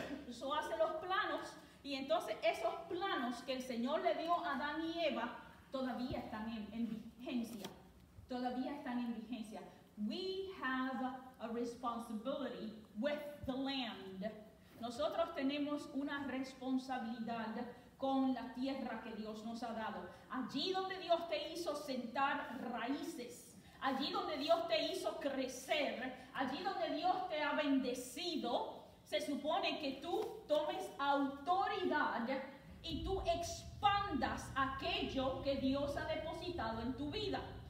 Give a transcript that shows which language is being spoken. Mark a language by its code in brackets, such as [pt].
[es] So, hace los planos, y entonces esos planos que el Señor le dio a Adán y Eva todavía están en vigencia. Todavía están en vigencia. [en] We have a responsibility with the land. [es] Nosotros tenemos una responsabilidad con la tierra que Dios nos ha dado. Allí donde Dios te hizo sentar raíces, allí donde Dios te hizo crecer, allí donde Dios te ha bendecido, se supone que tú tomes autoridad y tú expandas aquello que Dios ha depositado en tu vida.